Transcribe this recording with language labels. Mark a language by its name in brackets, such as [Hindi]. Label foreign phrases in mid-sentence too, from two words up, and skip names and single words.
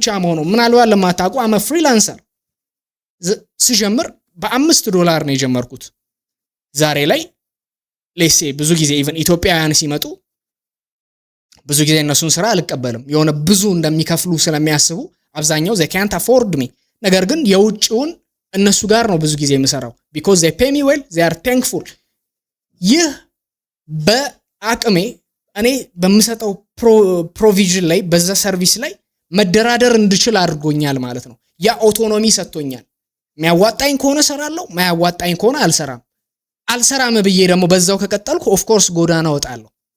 [Amharic] መሆኑ ምናልባት ለማታውቁ አመ ፍሪላንሰር ስጀምር $5 ነው የጀመርኩት ዛሬ ላይ ሌሴ ብዙ ጊዜ ኢቭን ኢትዮጵያውያን ሲመጡ ብዙ ጊዜ እነሱን ስራ አልቀበልም የሆነ ብዙ እንደሚከፍሉ ስለሚያስቡ አብዛኛው [English] they can't afford me [Amharic] ነገር ግን የውጭውን እነሱ ጋር ነው ብዙ ጊዜ የምሰራው [English] because they pay me well they are thankful [Amharic] ይህ በአቅሜ እኔ በምሰጠው ፕሮቪዥን ላይ በዛ ሰርቪስ ላይ መደራደር እንድችል አድርጎኛል ማለት ነው ያ አውቶኖሚ ሰጥቶኛል የሚያዋጣኝ ከሆነ ሰራለሁ ማያዋጣኝ ከሆነ አልሰራም ብዬ ደግሞ በዛው ከቀጠልኩ [English] of course [Amharic] ጎዳና ወጣለሁ